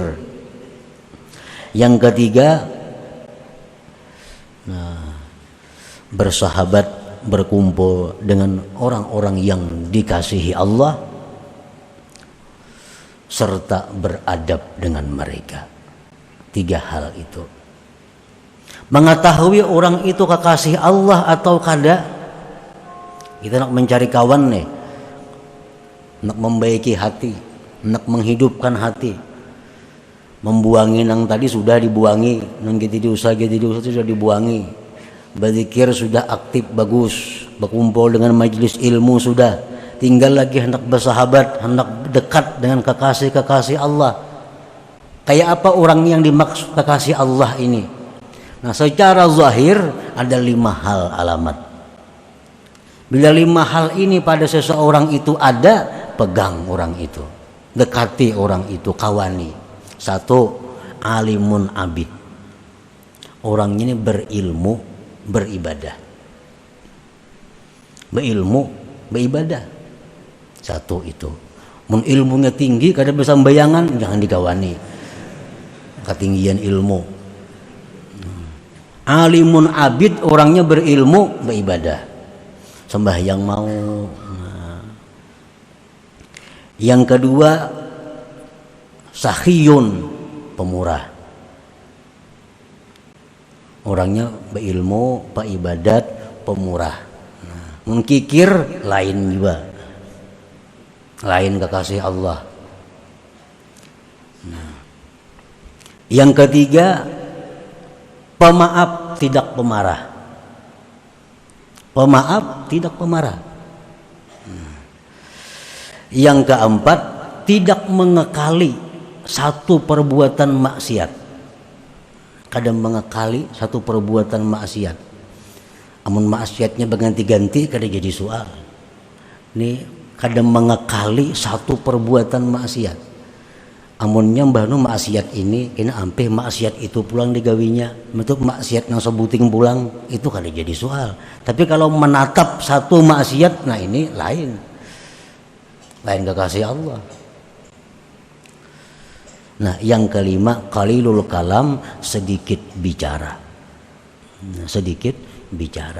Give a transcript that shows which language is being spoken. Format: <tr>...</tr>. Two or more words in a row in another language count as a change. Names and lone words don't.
<id>Yang ketiga, bersahabat, berkumpul dengan orang-orang yang dikasihi Allah, serta beradab dengan mereka. 3 hal itu. Mengetahui orang itu kekasih Allah atau kada.</id> <bjn>Kita nak mencari kawan nih, nak membaiki hati, nak menghidupkan hati. Membuangi nang tadi sudah dibuangi, nang gitu diusah sudah dibuangi.</bjn> <id>Berzikir sudah aktif bagus, berkumpul dengan majelis ilmu sudah. Tinggal lagi hendak bersahabat, hendak dekat dengan kekasih-kekasih Allah. Kayak apa orang yang dimaksud kekasih Allah ini? Nah, secara zahir ada 5 hal alamat. Bila 5 hal ini pada seseorang itu ada, pegang orang itu, dekati orang itu, kawani. 1,</id> <ar>alimun abid.</ar> <id>Orang ini berilmu, beribadah. Berilmu, beribadah. 1 itu.</id> <bjn>Mun ilmunya tinggi, kada bisa bayangan, jangan dikawani.</bjn> <id>Ketinggian ilmu.</id> <ar>Alimun abid,</ar> <id>orangnya berilmu, beribadah. Sembahyang mau. Yang kedua, sahiyun, pemurah. Orangnya berilmu, beribadat, pemurah.</id> <bjn>Mengkikir lain juga, lain kekasih Allah.</bjn> <id>Yang ketiga, pemaaf, tidak pemarah. Pemaaf, tidak pemarah. Yang keempat, tidak mengekali satu perbuatan maksiat.</id> <bjn>Kadang mengekali satu perbuatan maksiat. Amun maksiatnya berganti-ganti kada jadi soal. Ini kadang mengekali satu perbuatan maksiat. Amunnya mbahnu maksiat ini kena ampe maksiat itu pulang digawinya. Bentuk maksiat yang sebuting pulang itu kada jadi soal.</bjn> <id>Tapi kalau menatap satu maksiat, nah ini lain. Lain kekasih Allah. Nah, yang kelima,</id> <ar>qalilul kalam,</ar> <id>sedikit bicara. Sedikit bicara.</id>